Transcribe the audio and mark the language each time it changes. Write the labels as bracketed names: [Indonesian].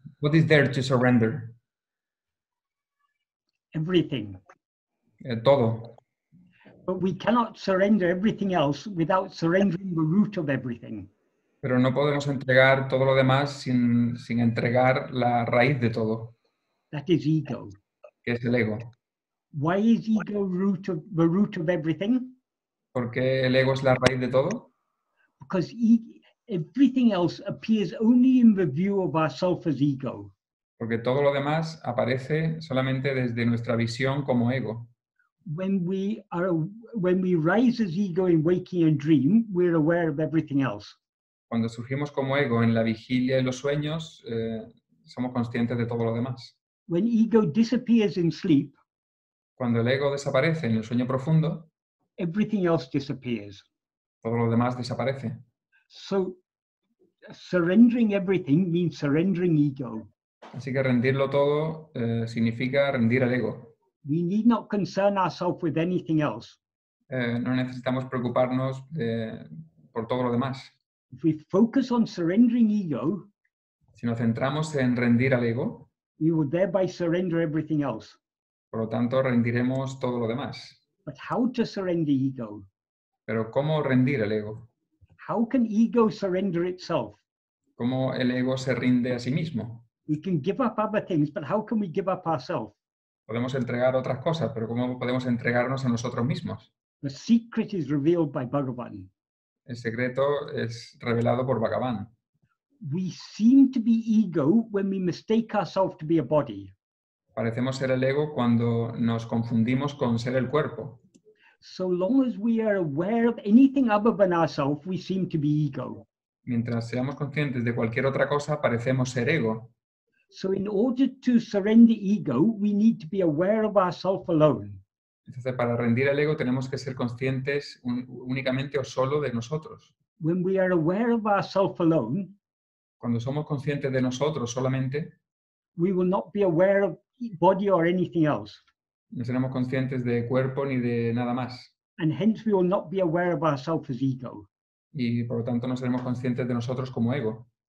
[English] What is there to surrender? Everything. [Spanish] todo. [English] But we cannot surrender everything else without surrendering the root of everything. [Spanish] Pero no podemos entregar todo lo demás sin entregar la raíz de todo, [English] That is ego. [Spanish] que es el ego. [English] Why is ego the root of everything? [Spanish] ¿Por qué el ego es la raíz de todo? [English] Because everything else appears only in the view of ourself as ego. [Spanish] Porque todo lo demás aparece solamente desde nuestra visión como ego. [English] When we rise as ego in waking and dream, we're aware of everything else. [Spanish] Cuando surgimos como ego en la vigilia y los sueños, somos conscientes de todo lo demás. [English] When ego disappears in sleep, [Spanish] Cuando el ego desaparece en el sueño profundo, [English] everything else disappears. [Spanish] todo lo demás desaparece. [English] So surrendering everything means surrendering ego. [Spanish] Así que rendirlo todo significa rendir al ego. [English] We need not concern ourselves with anything else. [Spanish] No necesitamos preocuparnos por todo lo demás. [English] If we focus on surrendering ego, [Spanish] Si nos centramos en rendir al ego, [English] we will thereby surrender everything else. [Spanish] por lo tanto rendiremos todo lo demás. [English] But how to surrender ego? [Spanish] Pero ¿cómo rendir el ego? [English] How can ego surrender itself? [Spanish] ¿Cómo el ego se rinde a sí mismo? [English] We can give up other things, but how can we give up ourselves? [Spanish] Podemos entregar otras cosas, pero ¿cómo podemos entregarnos a nosotros mismos? [English] The secret is revealed by Bhagavan. [Spanish] El secreto es revelado por Bhagavan. [English] We seem to be ego when we mistake ourselves to be a body. [Spanish] Parecemos ser el ego cuando nos confundimos con ser el cuerpo. [English] So long as we are aware of anything other than ourselves, we seem to be ego. [Spanish] Mientras seamos conscientes de cualquier otra cosa, parecemos ser ego. [English] So in order to surrender ego, we need to be aware of ourselves alone. [Spanish] Entonces, para rendir el ego tenemos que ser conscientes únicamente o solo de nosotros. [English] When we are aware of ourselves alone, [Spanish] Cuando somos conscientes de nosotros solamente, [English] we will not be aware of body or anything else. [Spanish] no seremos conscientes de cuerpo ni de nada más. [English] And hence we will not be aware of ourselves as ego. [Spanish] Y por lo tanto no seremos conscientes de nosotros como ego.